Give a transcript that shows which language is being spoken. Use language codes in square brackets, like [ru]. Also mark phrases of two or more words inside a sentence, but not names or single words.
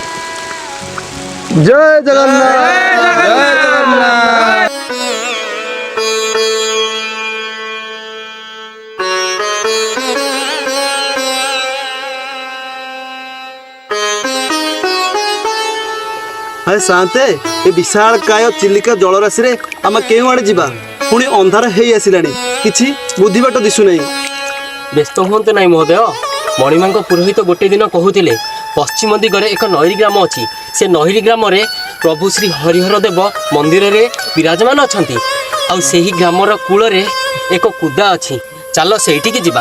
[or] ଜୟ ଜଗନ୍ନାଥ ଜୟ ଜଗନ୍ନାଥ। ହାୟ ଶାନ୍ତେ ଏ ବିଶାଳ କାୟ ଚିଲିକା ଜଳରାଶି ରେ ଆମେ କେଉଁ ଆଡ଼େ ଯିବା ପୁଣି ଅନ୍ଧାର ହୋଇ ଆସିଲାଣି କିଛି ବୁଦ୍ଧିବାଟ ଦିଶୁ ନାହିଁ। ବ୍ୟସ୍ତ ହୁଅନ୍ତୁ ନାହିଁ ମହୋଦୟ। ମଣିମାଙ୍କ ପୁରୋହିତ ଗୋଟେ ଦିନ କହୁଥିଲେ ପଶ୍ଚିମ ଦିଗରେ ଏକ ନଈରୀ ଗ୍ରାମ ଅଛି। ସେ ନଈରୀ ଗ୍ରାମରେ ପ୍ରଭୁ ଶ୍ରୀ ହରିହର ଦେବ ମନ୍ଦିରରେ ବିରାଜମାନ ଅଛନ୍ତି। ଆଉ ସେହି ଗ୍ରାମର କୂଳରେ ଏକ କୁଦା ଅଛି। ଚାଲ ସେଇଠିକି ଯିବା।